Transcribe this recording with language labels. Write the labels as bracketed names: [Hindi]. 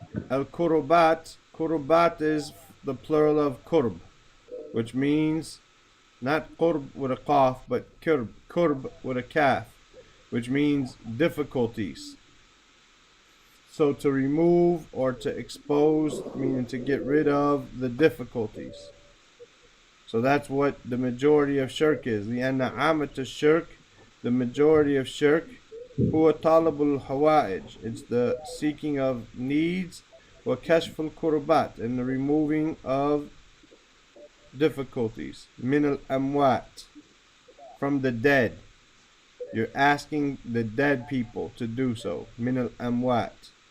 [English] Al-Kurbat, Kurbat is the plural of Kurb, which means not Qurb with a qaf, but Kurb with a kaf, which means difficulties. So to remove or to expose, meaning to get rid of the difficulties. So that's what the majority of shirk is. [Arabic] لأن عامة الشرك, [English] the majority of shirk, [Arabic] هو طلب الحوائج. [English] It's the seeking of needs, [Arabic] وكشف الكربات, [English] and the removing of difficulties. [Arabic] من الأموات, [English] from the dead. You're asking the dead people to do so. [Arabic] من الأموات.